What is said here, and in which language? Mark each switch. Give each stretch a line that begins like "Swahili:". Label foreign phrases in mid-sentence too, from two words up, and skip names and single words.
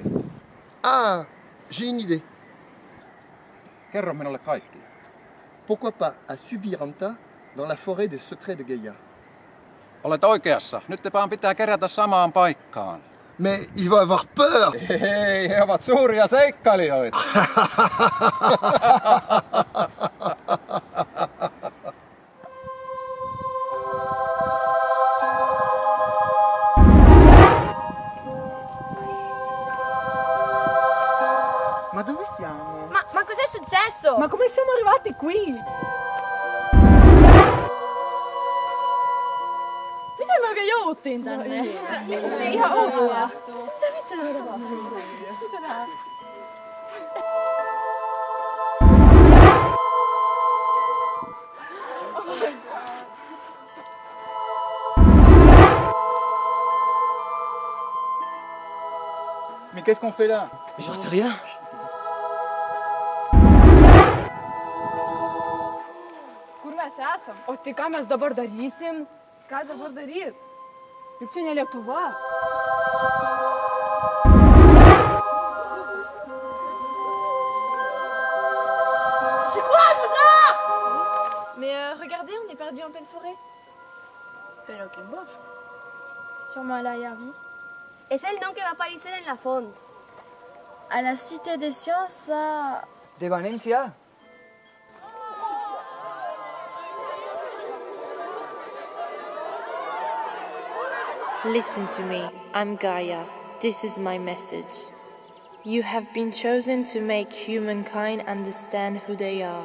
French: Ah, j'ai une idée.
Finnish: Kerro minulle kaikki.
French: Pourquoi pas à Subiranta, dans la forêt des secrets de Gaia?
Finnish: Olet oikeassa. Nyt te vaan pitää kerätä samaan paikkaan.
French: Mais il va avoir peur!
Finnish: Hei, he ovat suuria seikkailijoita.
Italian: Ma dove siamo? Ma cos'è successo? Ma come siamo arrivati qui?
Finnish: Mitä me oikein jouduttiin tänne? Ihan outoa. Mitä vitsi on tapahtunut?
French: Mais qu'est-ce qu'on fait là? J'en sais rien.
Lithuanian: Kur mes esam? O tai ką mes dabar darysim? Ką dabar daryt? Juk čia ne Lietuva.
French: Mais regardez, on est perdu en pleine forêt.
Spanish: Pero qué bof.
French: Sûrement à l'arrière-vie.
Catalan: Es el nom que va aparecer en la font.
French: À la Cité des Sciences, à...
Catalan: De Valencia.
English: Listen to me, I'm Gaia. This is my message. You have been chosen to make humankind understand who they are.